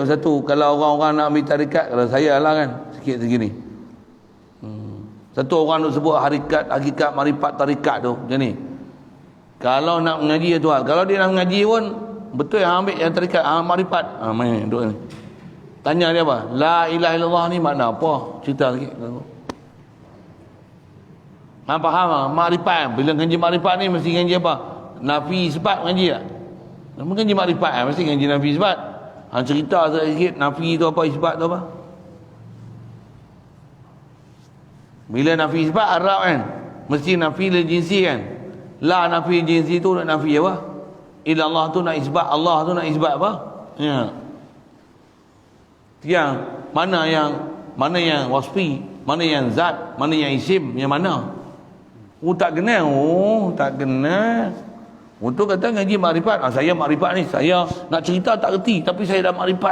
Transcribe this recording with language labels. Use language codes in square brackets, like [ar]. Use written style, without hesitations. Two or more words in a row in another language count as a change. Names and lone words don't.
[ms] Satu, kalau orang-orang nak ambil tarikat, kalau saya lah kan, sikit segini. Satu orang nak sebut hakikat, marifat tarikat tu, macam ni. Kalau nak mengaji tu, kalau dia nak mengaji pun, betul yang ambil yang tarikat, marifat. Main duduk ni. Tanya dia apa? [ar] لا إله إلا الله [ms] ni makna apa? Cerita sikit. Faham? Makrifat. Bila ngaji makrifat ni mesti ngaji apa? Nafi sifat ngaji tak? Ngaji makrifat mesti ngaji nafi sifat. Cerita sikit nafi tu apa, isbat tu apa? Bila nafi sifat Arab kan, mesti nafi [ar] للجنس [ms] kan. La nafi jinsi tu nak nafi apa? Ilallah tu nak isbat, Allah tu nak isbat apa? Ya. Yang mana yang wasfi, mana yang zat, mana yang isim, yang mana? Tak kenal. Untuk kata ngaji makrifat, saya makrifat ni, saya nak cerita tak reti, tapi saya dah makrifat.